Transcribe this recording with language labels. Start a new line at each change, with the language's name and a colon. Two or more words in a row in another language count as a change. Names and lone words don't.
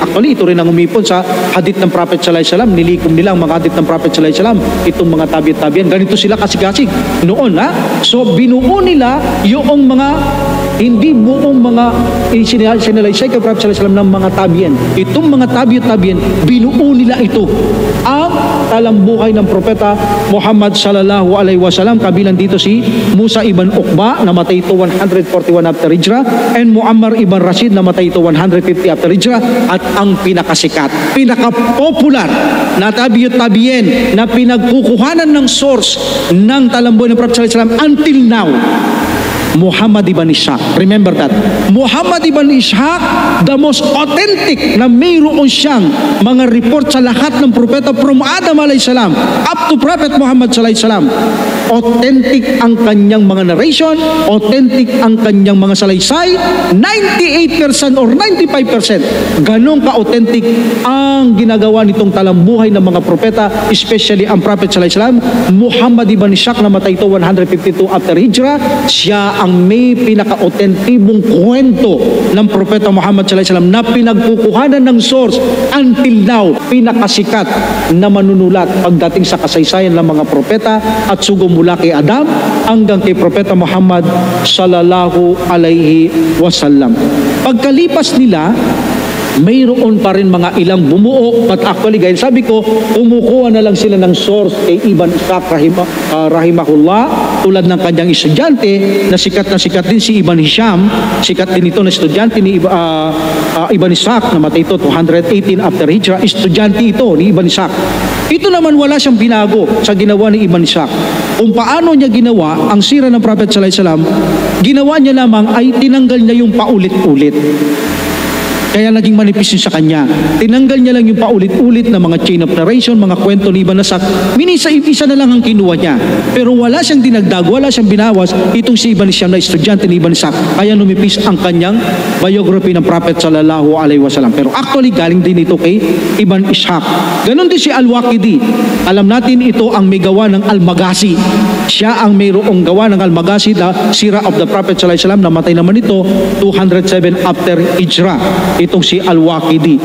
Filipino: Actually, ito rin ang umipon sa hadith ng Prophet
Arabic: صلى الله عليه وسلم,
Filipino: nilikom nila ang mga hadith ng Prophet
Arabic: صلى الله عليه وسلم,
Filipino: itong mga tabi'ut-tabi'in. Ganito sila kasig-kasig noon, ha? So, binuo nila yung mga hindi buong mga sinalaysay kay Prophet
Arabic: صلى الله عليه وسلم
Filipino: ng mga tabi'in. Itong mga tabi'ut-tabi'in, binuo nila ito. Ang talambuhay ng Propeta Muhammad
Arabic: صلى الله عليه وسلم,
Filipino: kabilang dito si Musa ibn Uqba, namatay ito 141
English: after Hijrah,
Filipino: and Muammar ibn Rashid, namatay ito 150
English: after Hijrah,
Filipino: at ang pinakasikat, pinaka-popular na tabi'ut-tabi'in na pinagkukuhanan ng source ng talambuhay ng Prophet
Arabic: صلى الله عليه وسلم
English: until now,
Filipino: Muhammad ibn Ishaq.
English: Remember that.
Filipino: Muhammad ibn Ishaq,
English: the most authentic
Filipino: na mayroon siyang mga report sa lahat ng propeta
English: from Adam
Arabic: عليه السلام
English: up to Prophet Muhammad
Arabic: صلى الله عليه وسلم.
Filipino: Authentic ang kanyang mga narration, authentic ang kanyang mga salaysay, 98% or 95%. Ganong ka-authentic ang ginagawa nitong talambuhay ng mga propeta, especially ang Prophet
Arabic: صلى الله عليه وسلم.
Filipino: Muhammad ibn Ishaq, namatay ito 152
English: after Hijrah.
Filipino: Siya ang may pinaka-autentibong kwento ng Propeta Muhammad
Arabic: صلى الله عليه وسلم
Filipino: na pinagkukuhanan ng source until now, pinakasikat na manunulat pagdating sa kasaysayan ng mga propeta at sugo mula kay Adam hanggang kay Propeta Muhammad
Arabic: صلى الله عليه وسلم.
Filipino: Pagkalipas nila, mayroon pa rin mga ilang bumuo,
English: but actually, guys,
Filipino: sabi ko, kumukuha na lang sila ng source kay Ibn Ishaq rahimahullah, tulad ng kanyang estudyante na sikat din si Ibn Hisham, sikat din ito na estudyante ni Ibn Ishaq, namatay ito 218
English: after Hijrah,
Filipino: estudyante ito ni Ibn Ishaq. Ito naman wala siyang binago sa ginawa ni Ibn Ishaq. Kung paano niya ginawa ang sira ng Prophet
Arabic: صلى الله عليه وسلم,
Filipino: ginawa niya lamang ay tinanggal niya yung paulit-ulit. Kaya naging manipis yun sa kanya. Tinanggal niya lang yung paulit-ulit na mga
English: chain of narration,
Filipino: mga kwento ni Ibn Ishaq. Isa na lang ang kinuha niya. Pero wala siyang dinagdag, wala siyang binawas itong si Ibn Hisham na estudyante ni Ibn Ishaq. Kaya numipis ang kanyang biography ng Prophet
Arabic: صلى الله عليه وسلم.
Filipino: Pero actually, galing din ito kay Ibn Ishaq. Ganon din si Al-Waqidi. Alam natin ito ang may gawa ng Al-Maghazi. Siya ang mayroong gawa ng Al-Maghazi,
English: the Sira of the Prophet
Arabic: صلى الله عليه وسلم.
Filipino: Namatay naman ito 207
English: after Hijrah.
Filipino: Itong si Al-Waqidi.